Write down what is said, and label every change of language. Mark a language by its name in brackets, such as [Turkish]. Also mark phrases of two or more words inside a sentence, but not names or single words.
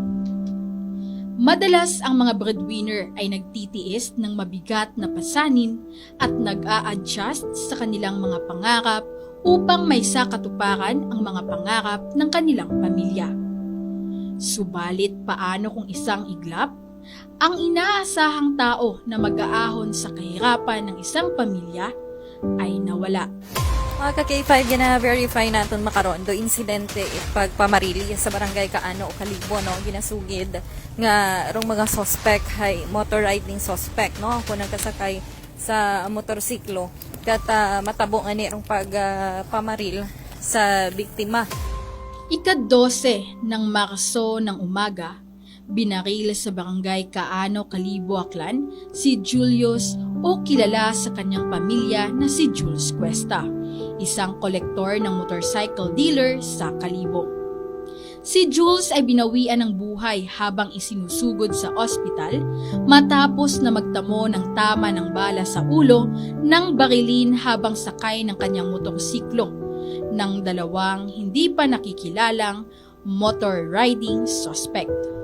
[Filipino] Madalas ang mga breadwinner ay nagtitiis ng mabigat na pasanin at nag-a-adjust sa kanilang mga pangarap upang may sakatuparan ang mga pangarap ng kanilang pamilya. Subalit paano kung isang iglap? Ang inaasahang tao na mag-aahon sa kahirapan ng isang pamilya ay nawala. [Aklanon] Mga ka-K5, gina-verify natin makaroon do insidente pagpamarili sa barangay Kaano o Kalibo, no? Ginasugid nga rong mga suspect hay [English] motor riding suspect, [Aklanon] no? Kung nagkasakay sa motorsiklo kat matabo nga ni rong pagpamaril sa biktima. [Filipino] Ika-12 ng Marso ng umaga, binaril sa barangay Kaano, Kalibo, Aklan si Julius o kilala sa kanyang pamilya na si Jules Cuesta, isang kolektor ng [English] motorcycle dealer [Filipino] sa Kalibo. Si Jules ay binawian ng buhay habang isinusugod sa ospital matapos na magtamo ng tama ng bala sa ulo ng barilin habang sakay ng kanyang motorsiklo ng dalawang hindi pa nakikilalang [English] motor riding suspect.